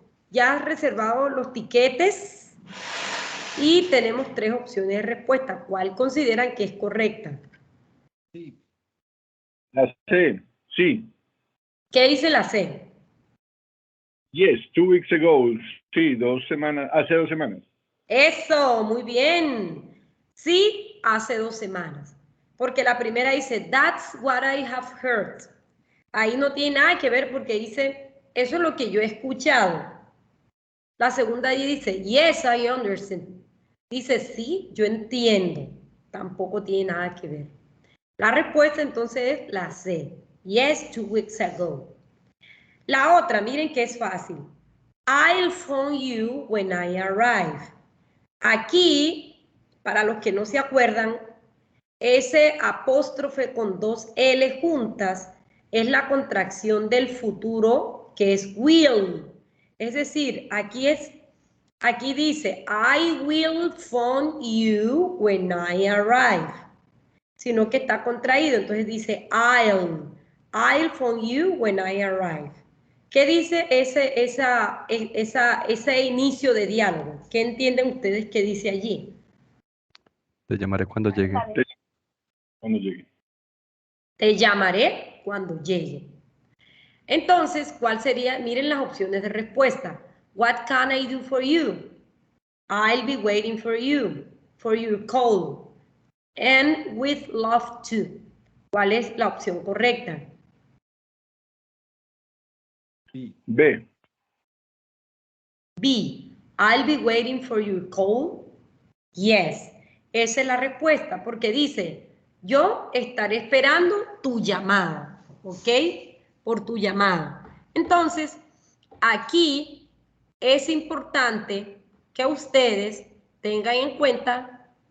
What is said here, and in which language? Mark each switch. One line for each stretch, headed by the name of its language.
Spanish: ¿Ya has reservado los tiquetes? Y tenemos 3 opciones de respuesta. ¿Cuál consideran que es correcta? Sí. La C, sí. ¿Qué dice la C?
English: Yes, 2 weeks ago.
Spanish: Sí, 2 semanas, hace 2 semanas. Eso, muy bien. Sí, hace 2 semanas. Porque la primera dice,
English: that's what I have heard.
Spanish: Ahí no tiene nada que ver porque dice, eso es lo que yo he escuchado. La segunda ahí dice,
English: yes, I understand.
Spanish: Dice, sí, yo entiendo. Tampoco tiene nada que ver. La respuesta entonces es la C.
English: Yes, 2 weeks ago.
Spanish: La otra, miren que es fácil.
English: I'll phone you when I arrive.
Spanish: Aquí, para los que no se acuerdan, ese apóstrofe con 2 L juntas es la contracción del futuro que es will. Es decir, aquí dice
English: I will phone you when I arrive.
Spanish: Sino que está contraído, entonces dice
English: I'll phone you when I arrive.
Spanish: ¿Qué dice ese inicio de diálogo? ¿Qué entienden ustedes que dice allí? Te llamaré cuando llegue. Cuando llegue. Te llamaré cuando llegue. Entonces, ¿cuál sería? Miren las opciones de respuesta.
English: What can I do for you? I'll be waiting for you, for your call. And with love too.
Spanish: ¿Cuál es la opción correcta? Sí. B. B.
English: I'll be waiting for your call. Yes.
Spanish: Esa es la respuesta porque dice, yo estaré esperando tu llamada, ¿ok? Por tu llamada. Entonces, aquí es importante que ustedes tengan en cuenta